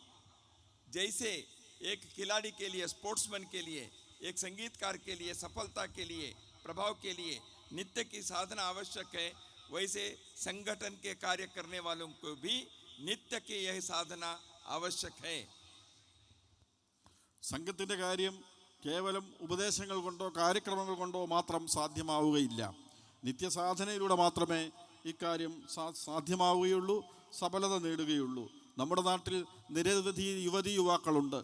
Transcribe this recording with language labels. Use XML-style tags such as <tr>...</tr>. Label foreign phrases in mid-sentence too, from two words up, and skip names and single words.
<hi>जैसे एक खिलाड़ी के लिए, स्पोर्ट्समैन के लिए, एक संगीतकार के लिए सफलता के लिए, प्रभाव के लिए नित्य की साधना आवश्यक है, वैसे संगठन के कार्य करने वालों को भी नित्य की यह साधना आवश्यक है।</hi> <ml>സംഘത്തിൻ്റെ കാര്യം കേവലം ഉപദേശങ്ങൾ കൊണ്ടോ കാര്യക്രമങ്ങൾ കൊണ്ടോ മാത്രം സാധ്യമാവുകയില്ല. നിത്യസാധനയിലൂടെ മാത്രമേ ഇക്കാര്യം സാധ്യമാവുകയുള്ളൂ, സഫലത നേടുകയുള്ളൂ. നമ്മുടെ നാട്ടിൽ നിരവധി യുവതി യുവാക്കളുണ്ട്.</ml>